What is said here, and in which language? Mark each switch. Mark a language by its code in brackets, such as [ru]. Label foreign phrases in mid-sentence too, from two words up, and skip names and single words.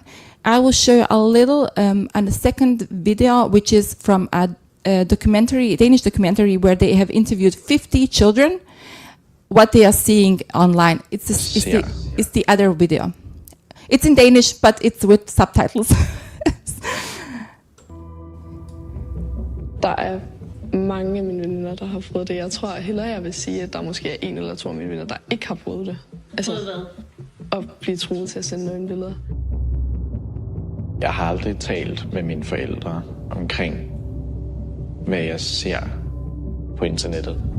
[en] I will show you a little and a second video, which is from a Danish documentary where they have interviewed 50 children, what they are seeing online. It's the other video. It's in Danish, but it's with subtitles. [da] Der er mange af mine veninder, der har fået det. Jeg tror hellere, jeg vil sige, at der måske er 1 eller 2 af mine venner, der ikke har fået det. Altså, at blive truet til at sende nogle billeder. Jeg har aldrig talt med mine forældre omkring, hvad jeg ser på internettet.